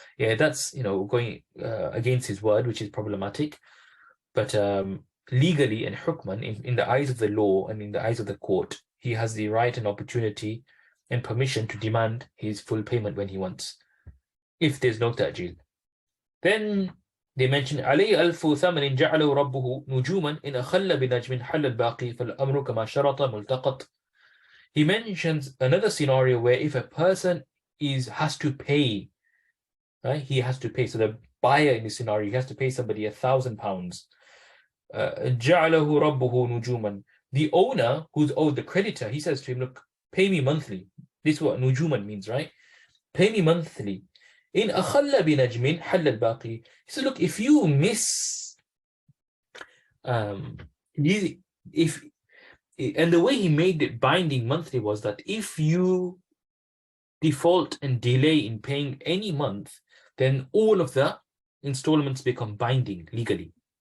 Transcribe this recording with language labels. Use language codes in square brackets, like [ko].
[en] Yeah, that's going against his word, which is problematic. But legally and hukman, in the eyes of the law and in the eyes of the court, he has the right and opportunity and permission to demand his full payment when he wants, if there's no ta'jil. Then they mention [ar] عليه ألف ثمن جعله ربه نجوما إن أخل بنجم حل الباقي فالأمر كما شرط ملتقط. [en] He mentions another scenario where if a person has to pay, right? He has to pay. So the buyer in this scenario, he has to pay somebody 1,000 pounds. [ar] جعله ربه نجوما. [en] The owner who's owed, the creditor, he says to him, look, pay me monthly. This is what nujuman means, right? Pay me monthly. [ar] In أخل بنجم حل الباقي. [en] He says, look, if you miss, and the way he made it binding monthly was that if you default and delay in paying any month, then all of the installments become binding legally.